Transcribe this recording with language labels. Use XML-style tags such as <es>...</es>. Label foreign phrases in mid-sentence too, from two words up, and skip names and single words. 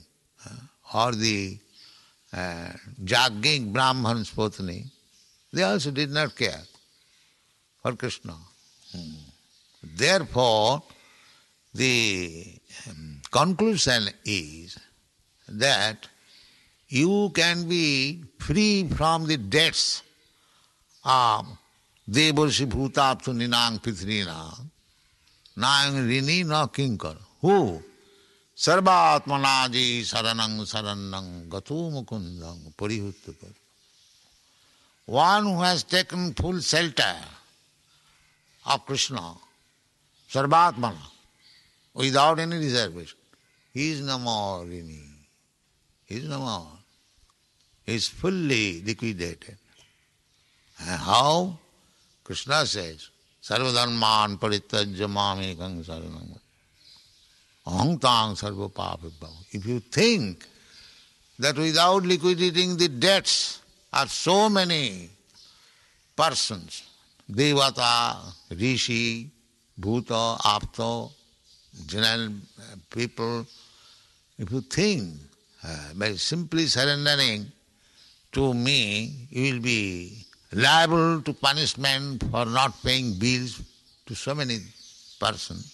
<en>Or the Jagging Brahman's Potni, they also did not care for Krishna. Therefore, the conclusion is that you can be free from the debts of</en> <sa>Devarshi Bhutapsu Ninang Pitrina Nang Rini na Kinkar.</sa> <en>Who?</en> <sa>Sarvatmanaji Saranang Saranang Gatu Mukundang Parihuttakar.</sa> <en>One who has taken full shelter of Krishna, Sarvatmana, without any reservation, he is no more Rini. He is no more. He is fully liquidated. And how?</en> <sa>Krishna says, Sarvadharman parityajya mamekang saranam aham tang sarva papibhav.</sa> <en>If you think that without liquidating the debts of so many persons,</en> <sa>Devata, Rishi, bhuta, apto,</sa> <en>general people, if you think by simply surrendering to me, you will be liable to punishment for not paying bills to so many persons.</en>